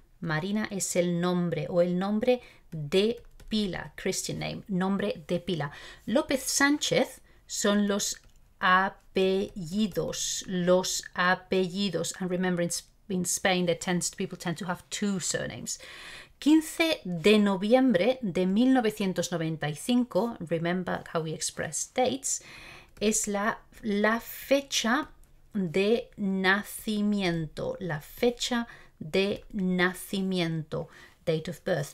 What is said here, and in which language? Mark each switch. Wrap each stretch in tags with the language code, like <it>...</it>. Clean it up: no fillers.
<es>Marina es el nombre o el nombre de Pila,</es> <en>Christian name,</en> <es>nombre de pila.</es> <en>López Sánchez</en> <es>son los apellidos,</es> <en>And remember, in Spain, people tend to have two surnames.</en> <es>15 de noviembre de 1995,</es> <en>remember how we express dates,</en> <es>es la fecha de nacimiento, la fecha de nacimiento.</es> <en>Date of birth.</en>